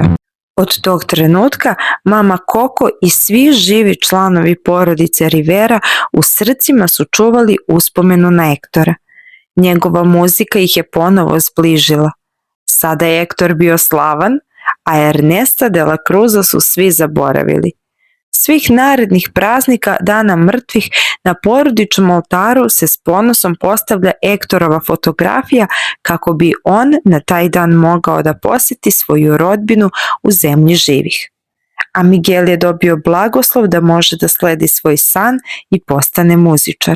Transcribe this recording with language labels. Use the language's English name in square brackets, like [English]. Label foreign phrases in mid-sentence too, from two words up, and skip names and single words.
[Serbian] Od tog trenutka mama Koko i svi živi članovi porodice Rivera u srcima su čuvali uspomenu na Ektora. Njegova muzika ih je ponovo zbližila. Sada je Ektor bio slavan, a Ernesta de la Cruza su svi zaboravili. Svih narednih praznika Dana mrtvih na porodičnom oltaru se s ponosom postavlja Ektorova fotografija kako bi on na taj dan mogao da posjeti svoju rodbinu u zemlji živih. A Miguel je dobio blagoslov da može da sledi svoj san i postane muzičar.